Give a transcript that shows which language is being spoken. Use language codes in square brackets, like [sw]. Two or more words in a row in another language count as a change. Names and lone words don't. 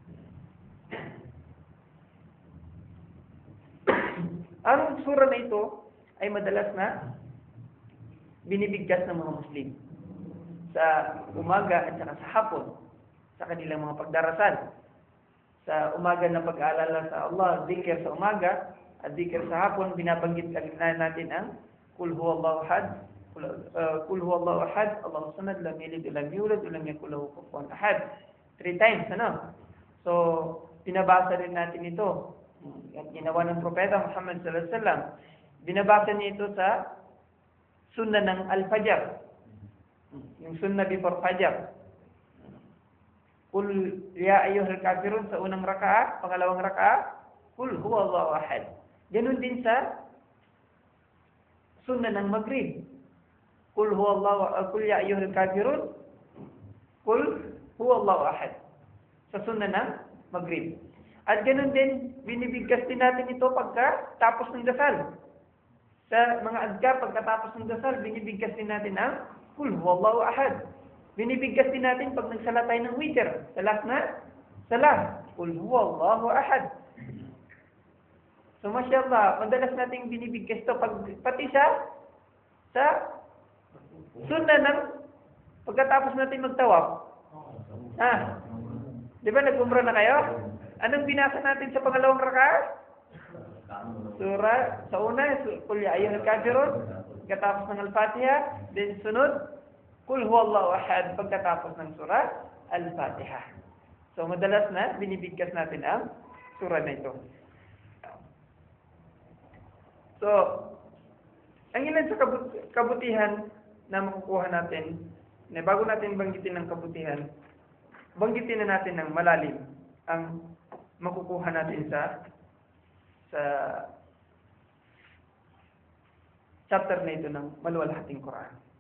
[tl] Ang surah na ito ay madalas na binibigkas ng mga Muslim sa umaga at saka sa hapon sa kanilang mga pagdarasal. Sa umaga na pag-aalala sa Allah, zikr sa umaga at zikr sa hapon, binabanggit natin ang [ar] قل هو الله أحد الله الصمد لم يلد ولم يولد ولم يكن له كفوا أحد. [tl] 3 times, ano? So, binabasa rin natin ito. At ginawa ng Propeta Muhammad [ar] صلى الله عليه وسلم. [tl] Binabasa niya ito sa sunnah ng Al-Fajr. Yung sunnah before Fajr. [ar] قل يا أيها الكافرون [tl] sa unang raka'a, pangalawang raka'a, [ar] قل هو الله أحد. [tl] Ganun din sa sunna ng Maghrib. [ar] قل يا أيها الكافرون قل هو الله أحد. [tl] Sa sunna ng Maghrib. At ganun din, binibigkas din natin ito pagkatapos ng dasal. Sa mga adkar, pagkatapos ng dasal, binibigkas din natin ang [ar] قل هو الله أحد. [tl] Binibigkas din natin pag nagsala tayo ng witr. Sa last na salah, [ar] قل هو الله أحد. [tl] So, mashallah, madalas nating binibigkas ito pati sa sunna ng pagkatapos natin magtawaf. Di ba nag-umrah na kayo? Anong binasa natin sa pangalawang raka'a? Surah, sa una, [ar] قل يا أيها الكافرون, [tl] pagkatapos ng Al-Fatiha, then sunod, [ar] قل هو الله أحد, [tl] pagkatapos ng surah Al-Fatiha. So, madalas na binibigkas natin ang surah na ito. So, ang ilan sa kabutihan na makukuha natin, na bago natin banggitin ang kabutihan, banggitin na natin ng malalim ang makukuha natin sa chapter na ito ng maluwalhating Quran.